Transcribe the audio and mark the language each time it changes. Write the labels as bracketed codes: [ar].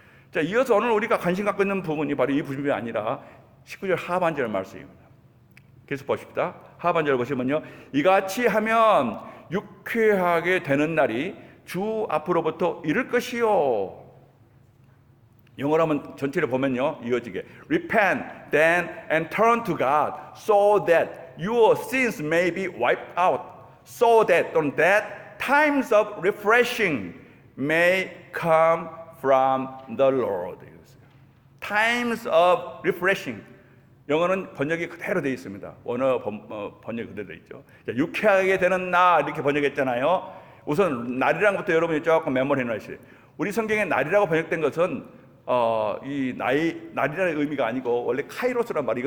[ko] 자, 이어서 오늘 우리가 관심 갖고 있는 부분이 바로 이 부분이 아니라 19절 하반절 말씀입니다. 계속 보십시다. 하반절 보시면요, 이같이 하면 유쾌하게 되는 날이 주 앞으로부터 이를 것이요. 영어로 하면 전체를 보면요, 이어지게 [en] repent then and turn to God so that your sins may be wiped out, so that times of refreshing may come from the Lord. times of refreshing. [ko] 영어는 번역이 그대로 되어 있습니다. 원어 번역이 그대로 되어 있죠. 자, 유쾌하게 되는 날 이렇게 번역했잖아요. 우선 날이라는 것부터 여러분이 조금 메모리 해놓으세요. 우리 성경에 날이라고 번역된 것은 이 날이라는 의미가 아니고 원래 카이로스란 말이에요.